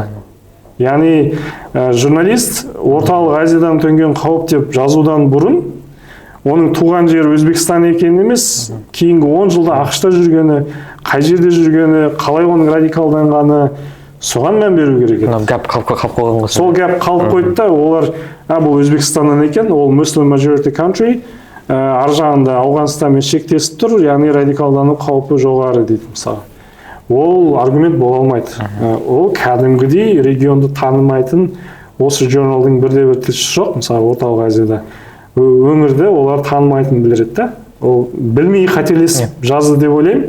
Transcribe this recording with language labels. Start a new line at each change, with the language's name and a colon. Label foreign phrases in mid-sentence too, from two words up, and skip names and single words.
Kazakh: Яғни журналист орталық Азиядан төнген қауіп деп жазудан бұрын оның туған жері Өзбекстан екенін емес, кейінгі 10 жылда ақшта жүргені, қай жерде жүргені, қалай оның радикалданғаны, соған мән беру керек еді. Гәп қалып қойған. Сол гәп қалып қойды да, олар бұл Өзбекстаннан екен, ол
English: Muslim majority country,
Kazakh: ар жағында Ауғанстанмен шектесіп тұр, яғни радикалдану қаупі жоғары дейді мысалы. Ол аргумент бола алмайды. Ол кәдімгідей регионды танымайтын осы журналдың бірде-бір тілшісі жоқ, мысалы орталық Азияда. Өңірді олар танымайтын білдіреді да. Ол білмей қателесіп жазды деп ойлаймын.